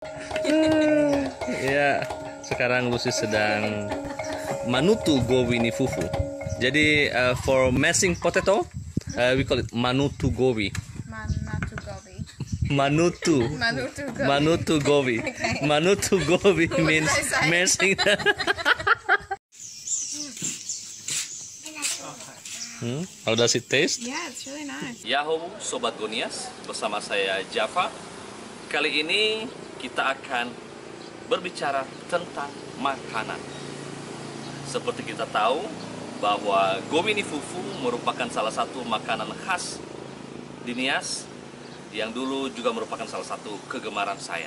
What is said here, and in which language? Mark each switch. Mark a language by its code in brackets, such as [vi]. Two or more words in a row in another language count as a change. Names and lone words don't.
[id] Ya, sekarang Lucy sedang [nia] manutu gobi ni fufu. [en] Jadi for mashing potato, we call it [nia] manutu gobi. Manutu. Manutu gobi. Manutu gobi [en] means mashing. How does it taste? Yeah, it's really nice. [id] Yahoo Sobat Gonias, bersama saya Java. Kali ini kita akan berbicara tentang makanan. Seperti kita tahu bahwa [nia] gobi ni fufu [id] merupakan salah satu makanan khas di Nias yang dulu juga merupakan salah satu kegemaran saya.